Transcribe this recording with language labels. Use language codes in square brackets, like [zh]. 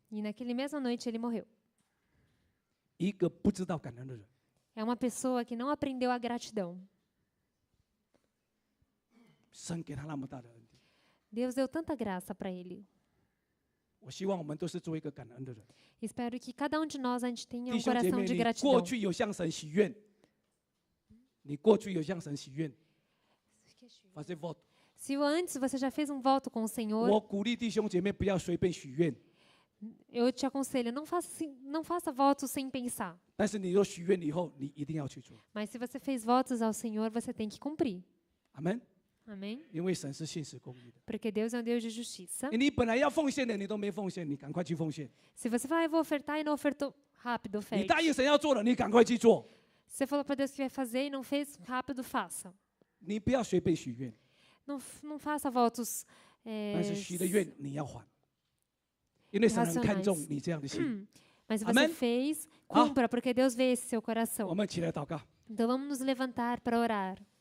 [pt] E naquele mesma noite ele morreu. [zh] 一个不知道感恩的人， [pt] É uma pessoa que não aprendeu a gratidão. [zh] 神给他那么大的恩典。 [pt] Deus deu tanta graça para ele. [zh] 我希望我们都是做一个感恩的人。 [pt] Espero que cada um de nós a gente tenha [zh] 弟 [pt] um [zh] 兄姐 [pt] coração [zh] 妹， [pt] de [zh] 你过 [pt] gratidão. [zh] 去有向神许愿，你过去有向神许愿， [pt] fazer voto。 Se antes você já fez um voto com o Senhor, [zh] 我鼓励弟兄姐妹不要随便许愿， [pt] eu te aconselho, não faça votos sem pensar. [zh] 但是你若许愿以后，你一定要去做。 [pt] Mas se você fez votos ao Senhor, você tem que cumprir. [zh] 阿门。 [pt] Amém? [zh] 因为神是信实公义的。 [pt] Porque Deus é um Deus de justiça. [zh] 你本来要奉献的，你都没奉献，你赶快去奉献。 [pt] Se você vai, eu vou ofertar e não ofertou, rápido, [zh] 你 [pt] oferte. [zh] 答应神要做了，你赶快去做。 [pt] Você falou para Deus que vai fazer e não fez, rápido, faça. [zh] 你不要随便许愿， [pt] Não faça votos [zh] 但是许的愿你要还，因为神很看重你这样的心。 [pt] Mas se você Amém? fez, cumpra, porque Deus vê esse seu [zh] 我 [pt] coração. [zh] 们起来祷告。 [pt] Então vamos nos levantar para orar.